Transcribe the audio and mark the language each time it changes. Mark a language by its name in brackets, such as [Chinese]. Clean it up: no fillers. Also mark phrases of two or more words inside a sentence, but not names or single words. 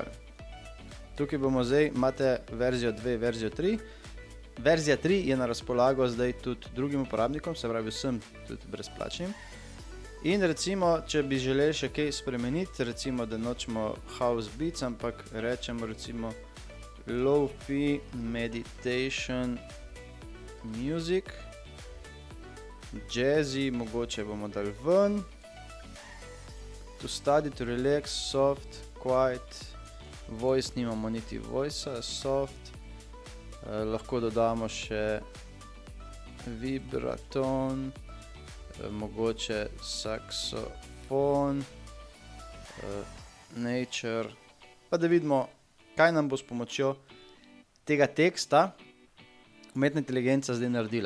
[Slovenian] Tukaj bomo zdaj, imate verzijo 2, verzijo 3. Verzija 3 je na razpolago zdaj tudi drugim uporabnikom, se pravi vsem tudi brezplačnim. In recimo, če bi želeli še kaj spremeniti, recimo, da nočemo [English] house beats, [Slovenian] ampak rečemo recimo [English] lo-fi meditation music, jazzy, [Slovenian] mogoče bomo dali ven, [English] to study, to relax, soft, quiet, voice, [Slovenian] nimamo niti voice-a, soft. Lahko dodamo še vibraton, mogoče saksofon, nature. Pa da vidimo, kaj nam bo s pomočjo tega teksta umetna inteligenca zdaj naredila.